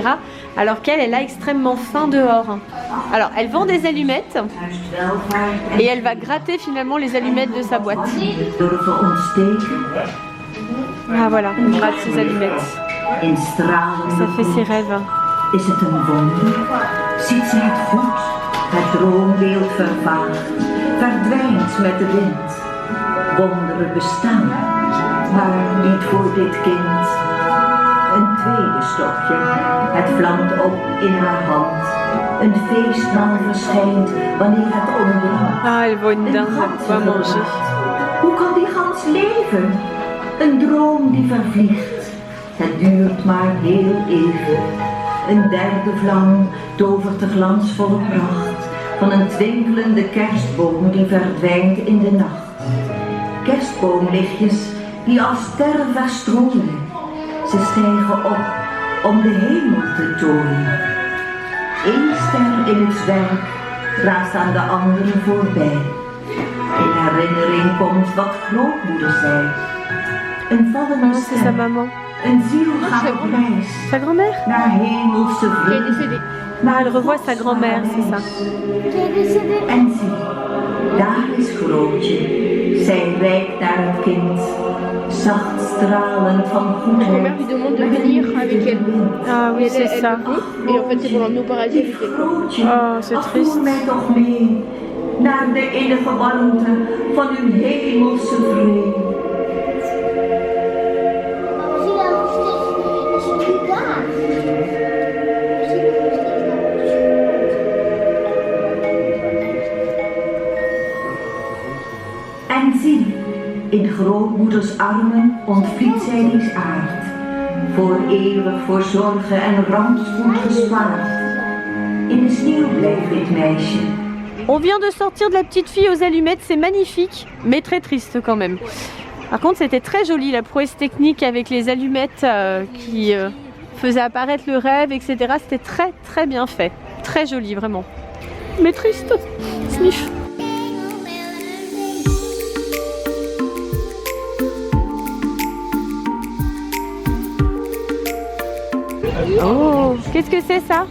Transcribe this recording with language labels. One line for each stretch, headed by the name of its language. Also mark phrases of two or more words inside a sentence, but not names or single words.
French: Alors qu'elle, elle a extrêmement faim dehors. Alors elle vend des allumettes et elle va gratter finalement les allumettes de sa boîte. Ah voilà, elle gratte ses allumettes. Ça fait ses rêves.
Dutch: Is het een wonder? Ziet ze het goed? Het droombeeld vervaagt, verdwijnt met de wind. Wonderen bestaan, maar niet voor dit kind. Een tweede stokje, het vlamt op in haar hand. Een feestmaal verschijnt wanneer het ontbrandt.
French: Ah, elle voit une dinde, elle va manger.
Dutch: Hoe kan die gans leven? Een droom die vervliegt. Het duurt maar heel even. Een derde vlam tovert de glansvolle pracht van een twinkelende kerstboom die verdwijnt in de nacht. Kerstboomlichtjes die als sterren verstrooien. Ze stijgen op om de hemel te tooien. Eén ster in het zwerk raast aan de andere voorbij. In herinnering komt wat grootmoeder zei. Een vallende
French: C'est sa
Dutch: ster.
French: maman.
Dutch: Een ziel gaat op reis
French: Sa grand-mère?
Dutch: naar hemelse vreugde.
French: Ah, elle revoit sa grand-mère, c'est ça. Qui est décédée.
Dutch: En zie, daar is Grootje. Zij reikt naar het kind, zacht stralend van
French: Ma
Dutch: goedheid.
French: mère lui demande de venir avec elle. Ah oui, Elle, c'est elle ça. peut, et en fait, c'est pour l'emmener au paradis avec elle.
Dutch: Grootje,
French: Oh, c'est triste.
Dutch: voer mij toch mee naar de innige warmte van uw hemelse vrede.
French: J'ai la moustache, je suis là.
Dutch: En zie, in grootmoeders armen ontvliet zij dies aard, voor eeuwig voor zorgen en rampspoed gespaard. In de sneeuw blijft dit meisje.
French: On vient de sortir de la petite fille aux allumettes, c'est magnifique, mais très triste quand même. Par contre, c'était très joli la prouesse technique avec les allumettes qui faisaient apparaître le rêve, etc. C'était très très bien fait, très joli vraiment. Mais triste, sniff. Oh, qu'est-ce que c'est ça?